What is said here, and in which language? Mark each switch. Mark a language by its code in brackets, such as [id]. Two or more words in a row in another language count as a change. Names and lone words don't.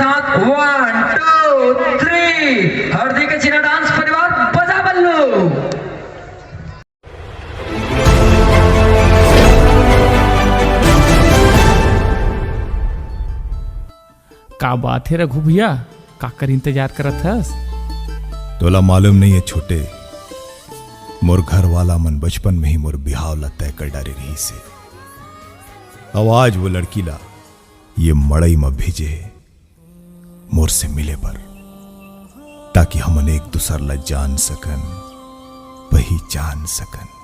[hne] 1 2 3 हरदी के चिन्ह डांस परिवार बजा बल्लू। का बात है रघु भैया, काकर इंतजार करत हस? तोला मालूम नहीं है छोटे, मोर घर वाला मन बचपन में ही मोर बिहाव ला तय कर डारे रही से। आवाज वो लड़की ला ये मड़ई में भेजे मोर से मिले पर, ताकि हमन एक दूसर ला जान सकन, पहचान सकन।